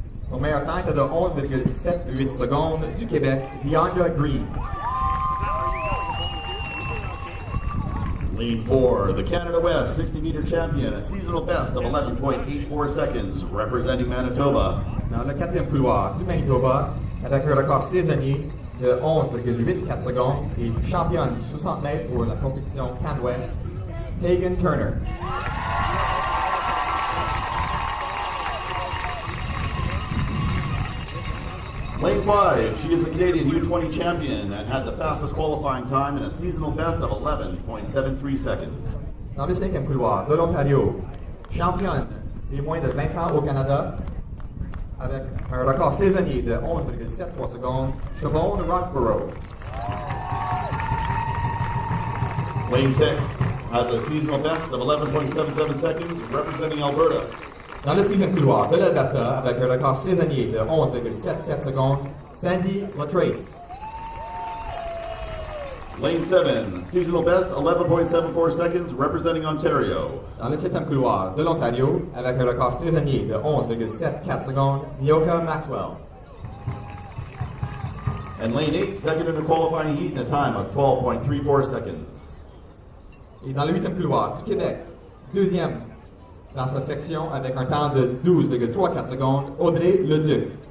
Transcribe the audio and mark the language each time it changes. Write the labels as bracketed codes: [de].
[fr] Son meilleur temps était de 11,78 secondes du Québec, Deandra Green. [en] Lane 4, the Canada West 60-meter champion, a seasonal best of 11.84 seconds, representing Manitoba. [fr] Dans le quatrième couloir du Manitoba, avec un record saisonnier de 11,84 secondes et championne du 60 mètres pour la compétition Can West, Tegan Turner. [en] Lane 5, she is the Canadian U20 champion and had the fastest qualifying time and a seasonal best of 11.73 seconds. [fr] Dans le cinquième couloir de l'Ontario, championne des moins de 20 ans au Canada, avec un record saisonnier de 11,73 secondes, Siobhan Roxborough. [en] Lane 6 has a seasonal best of 11.77 seconds, representing Alberta. [fr] Dans le sixième couloir de l'Alberta, avec un record saisonnier de 11,77 secondes, Sandy Latrace. [en] Lane 7, seasonal best 11.74 seconds, representing Ontario. [fr] Dans le septième couloir de l'Ontario, avec un record saisonnier de 11,74 secondes, Nyoka Maxwell. [en] And lane 8, second in the qualifying heat in a time of 12.34 seconds. [fr] Et dans le huitième couloir du Québec, deuxième dans sa section avec un temps de 12,34 secondes, Audrey Leduc.